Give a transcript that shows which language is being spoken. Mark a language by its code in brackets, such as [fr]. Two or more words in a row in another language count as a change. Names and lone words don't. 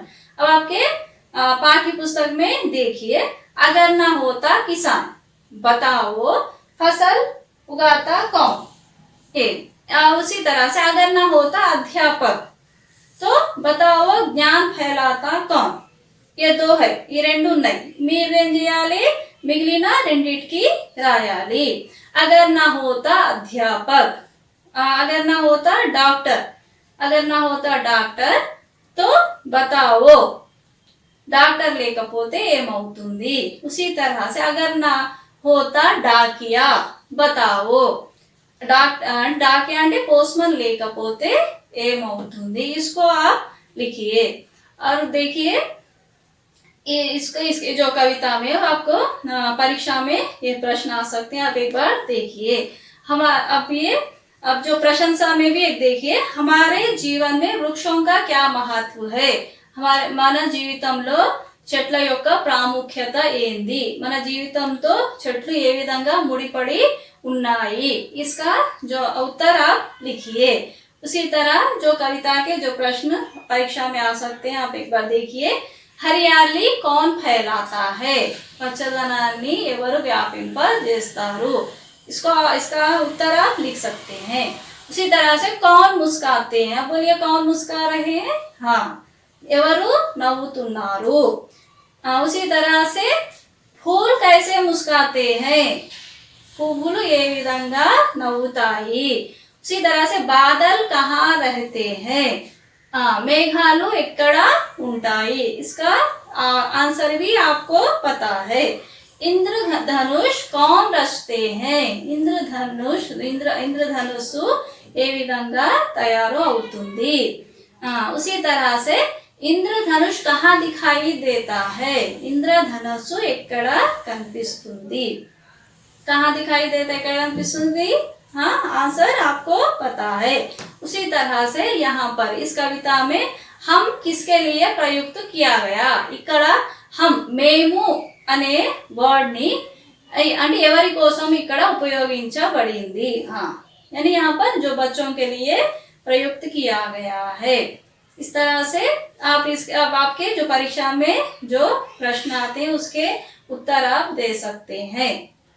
[hi] अब आपके पाठ्य पुस्तक में देखिए अगर ना होता किसान, बताओ फसल उगाता कौन? उसी तरह से अगर ना होता अध्यापक तो बताओ ज्ञान फैलाता कौन? ये दो है, [te] ఈ రెండు ఉన్నాయి, మీరేం చేయాలి? మిగిలిన రెండిటికి రాయాలి। [hi] अगर ना होता अध्यापक, अगर ना होता डॉक्टर, अगर ना होता डॉक्टर तो बताओ डॉक्टर [te] లేకపోతే ఏమవుతుంది? [hi] उसी तरह से अगर ना होता डाकिया, बताओ डाकिया అంటే पोस्टमैन [te] లేకపోతే ఏమవుతుంది? [hi] इसको आप लिखिए। और देखिए इसके जो कविता में आपको परीक्षा में ये प्रश्न आ सकते हैं, आप एक बार देखिए। हम अब जो प्रशंसा में भी एक देखिए, हमारे जीवन में वृक्षों का क्या महत्व है? [te] हमारे మన జీవితంలో చెట్ల యొక్క ప్రాముఖ్యత ఏంది? మన జీవితంతో చెట్లు ఏ విధంగా ముడిపడి ఉన్నాయి? [hi] इसका जो उत्तर आप लिखिए। उसी तरह जो कविता के जो प्रश्न परीक्षा में आ सकते हैं, आप एक बार देखिए। हरियाली कौन फैलाता है? [te] పచ్చదనాన్ని ఎవరు వ్యాపింపజేస్తారు? [hi] इसका उत्तर आप लिख सकते हैं। उसी तरह से कौन मुस्कुराते हैं? बोलिए कौन मुस्कुरा रहे हैं? [te] ఎవరు నవ్వుతున్నారు? [hi] उसी तरह से फूल कैसे मुस्कुराते हैं? [te] పువ్వులు ఏ విధంగా నవ్వుతాయి? [hi] उसी तरह से बादल कहाँ रहते हैं? [te] మేఘాలు ఎక్కడ ఉంటాయి? [hi] इसका आंसर भी आपको पता है। इंद्रधनुष कौन रचते हैं? [te] इंद्रधनुष ఏ విధంగా తయారు అవుతుంది? [hi] उसी तरह से इंद्रधनुष कहाँ दिखाई देता है? [te] इंद्रधनुष ఎక్కడ కనిపిస్తుంది? [hi] कहाँ दिखाई देता है, [te] एక్కడ కనిపిస్తుంది? [hi] आंसर आपको पता है। उसी तरह से यहाँ पर इस कविता में हम किसके लिए प्रयुक्त किया गया? [te] ఇక్కడ हम మేము అనే వర్డ్ ని అంటే ఎవరి కోసం ఇక్కడ ఉపయోగించబడింది? [hi] यानी यहाँ पर जो बच्चों के लिए प्रयुक्त किया गया है। इस तरह से अब आपके जो परीक्षा में जो प्रश्न आते हैं उसके उत्तर आप दे सकते हैं।